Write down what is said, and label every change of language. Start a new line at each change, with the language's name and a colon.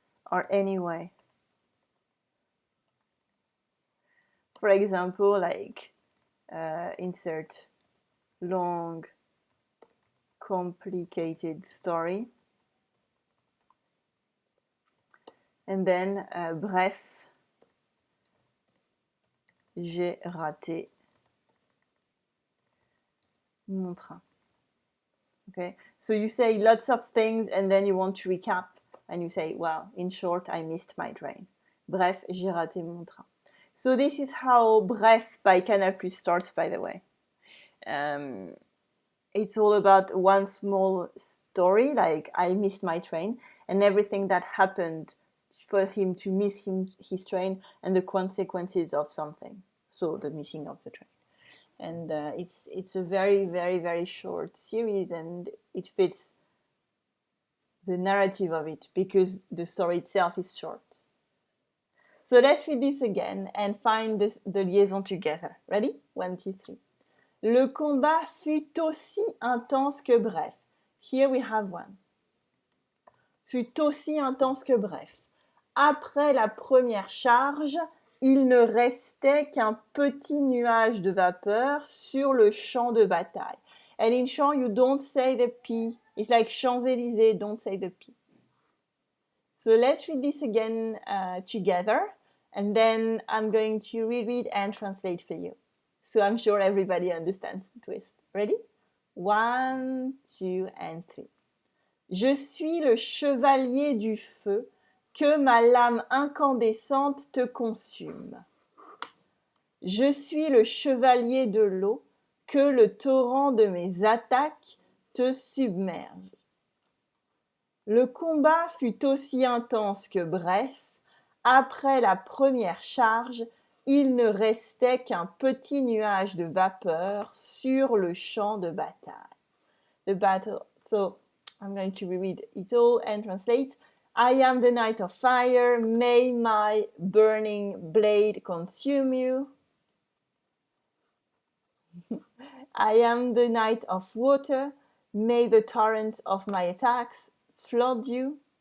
English: or anyway. For example, like insert long, complicated story. And then,
French: bref, j'ai raté mon train.
English: Okay, so you say lots of things and then you want to recap and you say, well, in short, I missed my train.
French: Bref, j'ai raté mon train.
English: So this is how Bref by Canal+ starts, by the way. It's all about one small story, like I missed my train, and everything that happened for him to miss his train and the consequences of something. So the missing of the train. And it's a very, very, very short series, and it fits the narrative of it because the story itself is short. So let's read this again and find the liaison together. Ready? 1, 2, 3.
French: Le combat fut aussi intense que bref.
English: Here we have one.
French: Fut aussi intense que bref. Après la première charge, il ne restait qu'un petit nuage de vapeur sur le champ de bataille.
English: And in chant, you don't say the P. It's like Champs-Élysées, don't say the P. So let's read this again together, and then I'm going to reread and translate for you. So I'm sure everybody understands the twist. Ready? 1, 2, and 3.
French: Je suis le chevalier du feu, que ma lame incandescente te consume. Je suis le chevalier de l'eau, que le torrent de mes attaques te submerge. Le combat fut aussi intense que bref. Après la première charge, il ne restait qu'un petit nuage de vapeur sur le champ de bataille.
English: The battle. So I'm going to reread it all and translate. I am the knight of fire. May my burning blade consume you. I am the knight of water. May the torrent of my attacks flood you.